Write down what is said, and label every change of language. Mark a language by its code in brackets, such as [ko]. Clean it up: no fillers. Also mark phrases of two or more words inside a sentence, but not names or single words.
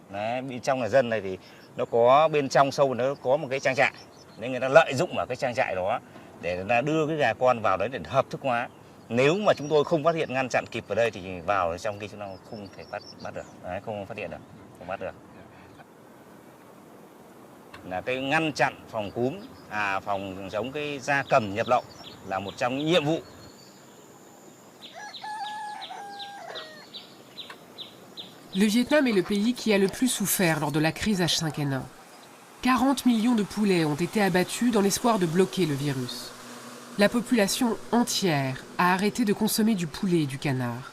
[vi] Đấy, bên trong nhà dân này thì nó có bên trong sâu, nó có một cái trang trại, nên người ta lợi dụng ở cái trang trại đó để người ta đưa cái gà con vào đấy để hợp thức hóa. Nếu mà chúng tôi không phát hiện ngăn chặn kịp ở đây thì vào trong kia chúng ta không thể bắt được, đấy, không phát hiện được, không bắt được. Là cái ngăn chặn phòng cúm, phòng chống cái gia cầm nhập lậu là một trong những nhiệm vụ. [fr] Le Vietnam est le pays qui a le plus souffert lors de la crise H5N1. 40 millions de poulets ont été abattus dans l'espoir de bloquer le virus. La population entière a arrêté de consommer du poulet et du canard.